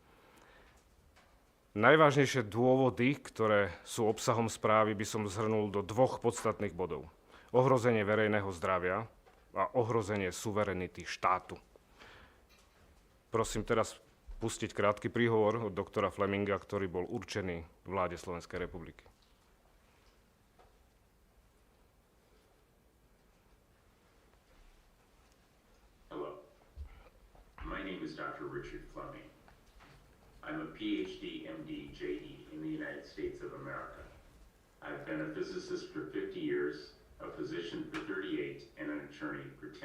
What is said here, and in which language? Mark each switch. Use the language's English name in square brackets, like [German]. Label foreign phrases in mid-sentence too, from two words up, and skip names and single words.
[Slovak] Najvážnejšie dôvody, ktoré sú obsahom správy, by som zhrnul do dvoch podstatných bodov. Ohrozenie verejného zdravia a ohrozenie suverenity štátu. Prosím teraz pustiť krátky príhovor od doktora Fleminga, ktorý bol určený vláde Slovenskej republiky. [English] Hello, my name is Dr. Richard Fleming. I'm a PhD, MD, JD in the United States of America. I've been a physicist for 50 years, a physician for 38, and an attorney for 10.